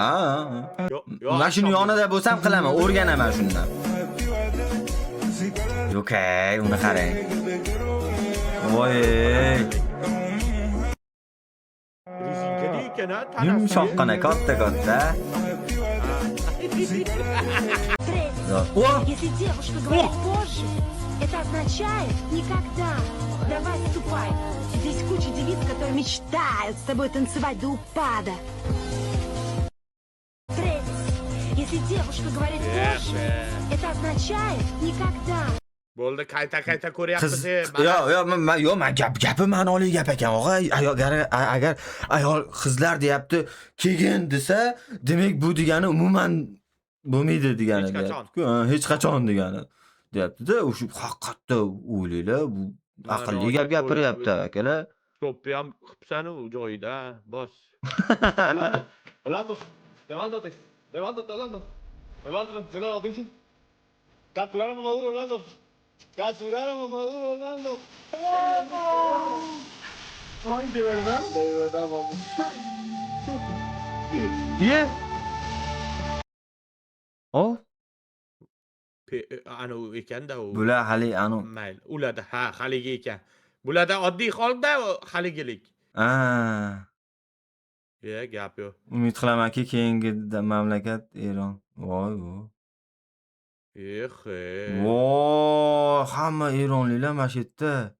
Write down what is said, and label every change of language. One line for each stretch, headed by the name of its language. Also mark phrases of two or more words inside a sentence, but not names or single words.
Uzbek: Yo'q, Mana shuni yonida bo'lsam qilaman, o'rganaman shundan. Yo'q, uni qarang. Voy. Rezinkada ekan, ha, tanasi. Yumshoqqina, katta-katta.
Russian: Третье. Если девушка говорит позже, это означает никогда. Давай, ступай. Здесь куча девиц, которые мечтают с тобой танцевать до упада. Третье. Если девушка говорит позже, это означает никогда.
Uzbek: Bo'ldi, qayta ko'ryapmiz. Men gapi ma'noli gap ekan, og'a. Agar ayol qizlar deyapti, "Keyin" desa, demak bu degani umuman bo'lmaydi degani. Hech qachon degani. Deyapti-da, o'sha haqiqatda o'ylaylar, bu aqlli gap gapiryapti, akalar. To'pni ham qilibsan u joyida, bos.
Spanish: Orlando, levántate, Orlando. Levántate. Capturaron a Maduro, Orlando. Ay, de verdad, vamos.
Uzbek: Ye. O, Anu ekanda u. bular hali anu. Mayli, ularda ha, haligi ekan. Bularda oddiy holda haligilik. Ya, gap yo'q. Umid qilamanki, keyingi mamlakat Eron. Voy. Voy, hamma eronliklar mana shu yerda.